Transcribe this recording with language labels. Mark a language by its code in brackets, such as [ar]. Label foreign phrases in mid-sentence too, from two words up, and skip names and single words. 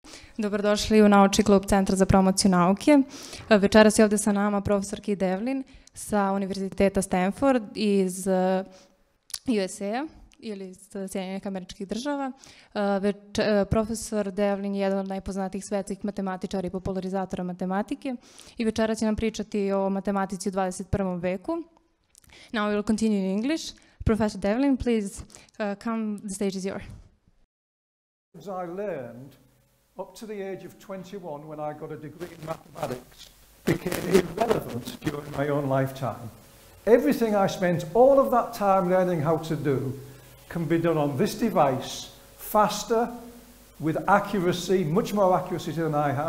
[sr] Dobrodošli u Naučni klub Centra za promociju nauke. Večeras je ovdje sa nama profesor Kit Devlin sa Univerziteta Stенфорд iz USA ili iz Sjedinjenih Američkih Država. Profesor Devlin je jedan od najpoznatijih svetskih matematičara i popularizatora matematike i večeras će nam pričati o matematici u 21. veku. [en] Now we will continue in English. Professor Devlin, please come, the stage is yours. I learned up to the age of 21 when I got a degree in mathematics became irrelevant during my own lifetime. Everything I spent all of that time learning how to do can be done on this device faster, with accuracy, much more accuracy than I have.